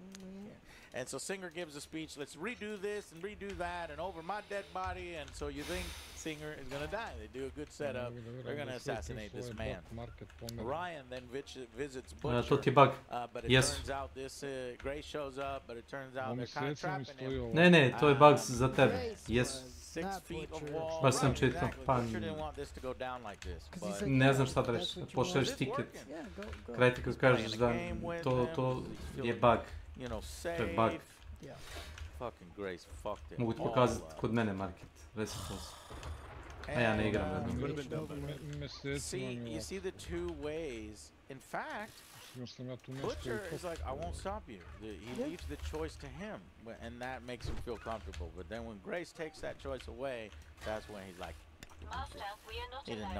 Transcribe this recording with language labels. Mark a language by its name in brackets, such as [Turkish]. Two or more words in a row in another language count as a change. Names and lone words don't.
[English] And so Singer gives a speech, let's redo this and redo that and over my dead body. And so you think Singer is going to die. They do a good setup. They're going to assassinate this man. Ryan then visits Butcher. But it turns out this Grace shows up, but it turns out they're kind of trapping him. [Serbian] Ne, to je bug za tebe. [English] Yes. 6 feet of wall. [Serbian] Baš sam čitao. [English] Exactly. [Serbian] Pa [English] Butcher didn't want this to go down like this. [Serbian] Ne znam šta da reći. Pošalješ tiket. Kraj ti kad kažeš da to je bug. To je bug. [English] Fucking Grace fucked it. [Serbian] Mogu ti pokazati kod mene market. Reci to. A ja ne igram. [English] See, you see the two ways. In fact, Butcher is like, I won't stop you. He leaves the choice to him, and that makes him feel comfortable. But then when Grace takes that choice away, that's when he's like, he didn't know.